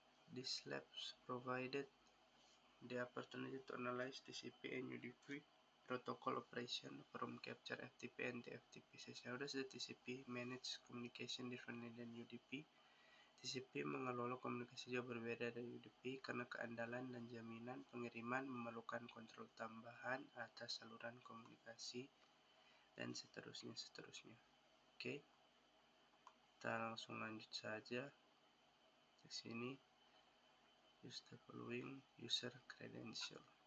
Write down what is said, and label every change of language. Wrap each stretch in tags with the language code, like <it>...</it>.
<en>These labs provided the opportunity to analyze TCP and UDP protocol operation from capture FTP and TFTP session. How does the TCP manage communication differently than UDP?</en> <id>TCP mengelola komunikasi jauh berbeda dari UDP karena keandalan dan jaminan pengiriman memerlukan kontrol tambahan atas saluran komunikasi dan seterusnya. Oke, kita langsung lanjut saja. Di sini</id> <en>use the following user credential.</en>